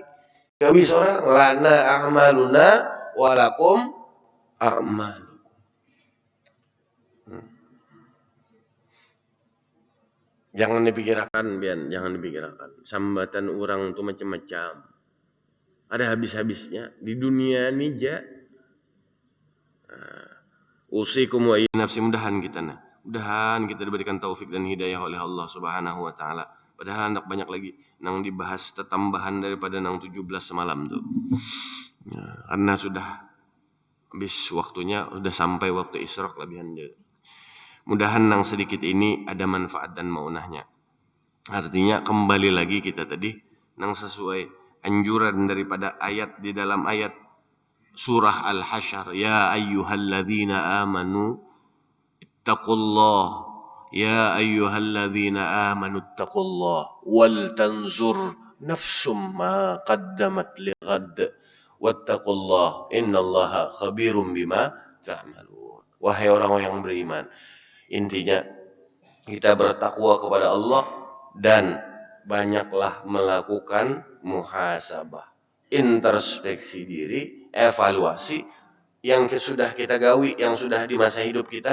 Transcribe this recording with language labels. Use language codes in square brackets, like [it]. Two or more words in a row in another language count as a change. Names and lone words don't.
[bjn] Gawi seorang [ar] لنا أعمالنا ولكم أعمالكم. [bjn] Jangan dipikirkan, jangan dipikirkan. Sambatan orang itu macam-macam. Ada habis-habisnya di dunia ini aja. [ar] أوصيكم ونفسي, [bjn] mudahan kita diberikan taufik dan hidayah oleh Allah [ar] سبحانه وتعالى. [bjn] Padahal hendak banyak lagi nang dibahas tetambahan daripada nang 17 semalam tuh. Karena sudah habis waktunya, sudah sampai waktu isyraq lebihan dia. Mudahan nang sedikit ini ada manfaat dan maunahnya. Artinya kembali lagi kita tadi nang sesuai anjuran daripada ayat di dalam ayat surah Al-Hasyr, [ar] يا أيها الذين آمنوا اتقوا الله، يا أيها الذين آمنوا اتقوا الله ولتنظر نفس ما قدمت لغد واتقوا الله إن الله خبير بما تعملون. [bjn] Wahai orang yang beriman, intinya kita bertakwa kepada Allah dan banyaklah melakukan muhasabah, introspeksi diri, evaluasi yang sudah kita gawi, yang sudah di masa hidup kita.